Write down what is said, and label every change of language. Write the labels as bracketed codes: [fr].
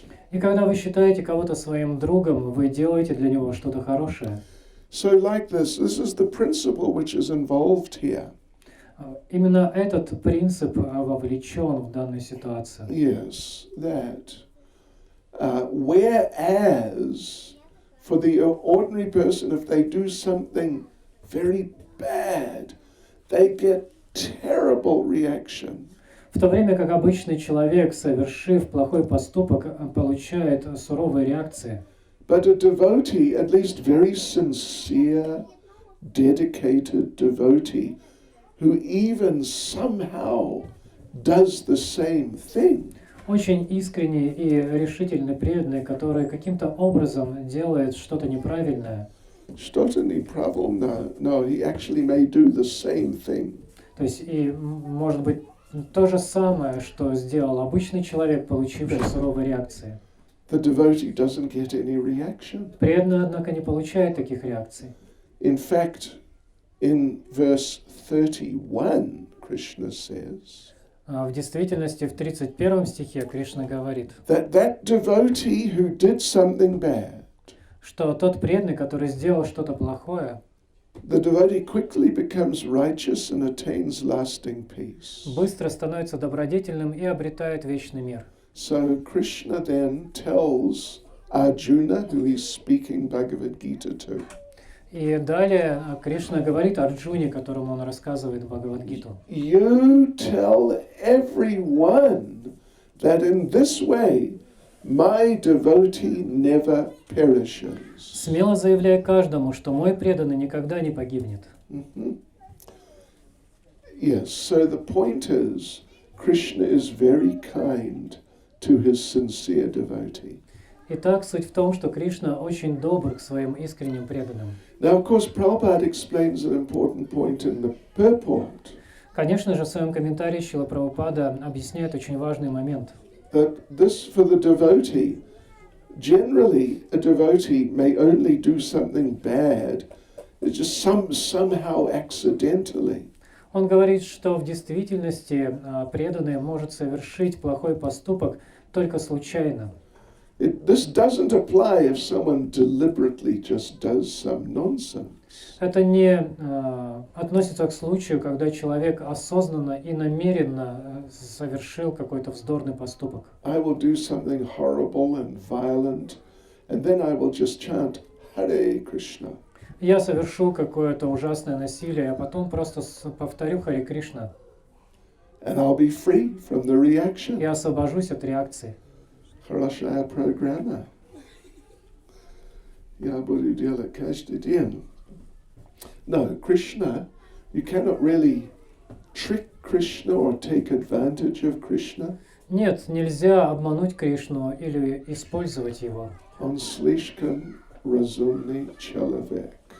[ru] И когда вы считаете кого-то своим другом, вы делаете для него что-то хорошее. [en] So like this is the principle which is involved here. [ru] Именно этот принцип вовлечен в данную ситуацию. [en] Yes, that. Whereas for the ordinary person, if they do something very bad, they get terrible reaction. [ru] В то время как обычный человек, совершив плохой поступок, получает суровые реакции. [en] But a devotee, at least very sincere, dedicated devotee, who even somehow does the same thing. [ru] Очень искренний и решительный преданный, который каким-то образом делает что-то неправильное. Что-то неправильно? [en] No, he actually may do the same thing. [ru] То есть и может быть то же самое, что сделал обычный человек, получивший суровые реакции. [en] The devotee doesn't get any reaction. [ru] Преданный, однако, не получает таких реакций. [en] In fact, in verse 31, Krishna says, [ru] В действительности, в 31 стихе Кришна говорит, [en] that devotee who did something bad, [ru] что тот преданный, который сделал что-то плохое, [en] the devotee quickly becomes righteous and attains lasting peace. [ru] быстро становится добродетельным и обретает вечный мир. [en] So Krishna then tells Arjuna, who he's speaking Bhagavad Gita to, [ru] И далее Кришна говорит Арджуне, которому он рассказывает Бхагавад-гиту. [en] you tell everyone that in this way my devotee never perishes. [ru] Смело заявляй каждому, что мой преданный никогда не погибнет. [en] Yes, so the point is, Krishna is very kind to his sincere devotee. [ru] Итак, суть в том, что Кришна очень добр к своим искренним преданным. [en] Now, of course, Prabhupada explains an important point in the purport. [ru] Конечно же, в своем комментарии Шрила Прабхупада объясняет очень важный момент. [en] That this, for the devotee, generally a devotee may only do something bad, it's just somehow accidentally. [ru] Он говорит, что в действительности преданный может совершить плохой поступок только случайно. [en] This doesn't apply if someone deliberately just does some nonsense. [ru] Это не относится к случаю, когда человек осознанно и намеренно совершил какой-то вздорный поступок. [en] I will do something horrible and violent, and then I will just chant Hare Krishna. [ru] Я совершу какое-то ужасное насилие, а потом просто повторю Харе Кришна. [en] And I'll be free from the reaction. [ru] Я освобожусь от реакции. Хорошая программа. Я буду делать каждый день. [en] No, Krishna, you cannot really trick Krishna or take advantage of Krishna. [ru] Нет, нельзя обмануть Кришну или использовать его. Он слишком разумный человек.